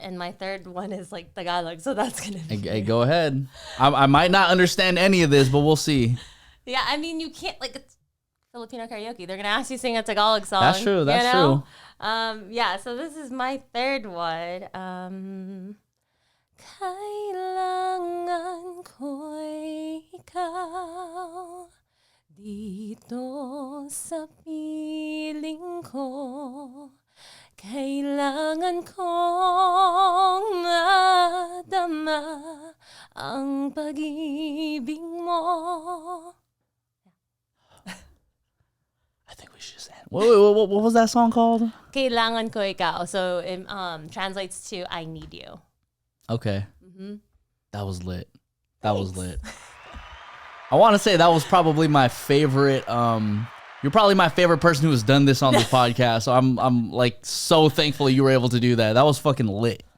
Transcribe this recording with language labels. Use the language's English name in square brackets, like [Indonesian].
[English] And my third one is like Tagalog, so that's going to be Hey, go ahead. I might not understand any of this, but we'll see. Yeah, I mean, you can't, like, it's Filipino karaoke. They're going to ask you to sing a Tagalog song. That's true. That's true. Yeah, so this is my third one. [Filipino] Kailangan ko'y ikaw dito sa piling ko. Kailangan kong madama ang pag-ibig mo. [English] I think we should just end. What was that song called? [Filipino] Kailangan ko ikaw. [English] So it translates to I need you. Okay. That was lit. That was lit. I want to say that was probably my favorite. You're probably my favorite person who has done this on the podcast. So I'm like so thankful you were able to do that. That was fucking lit.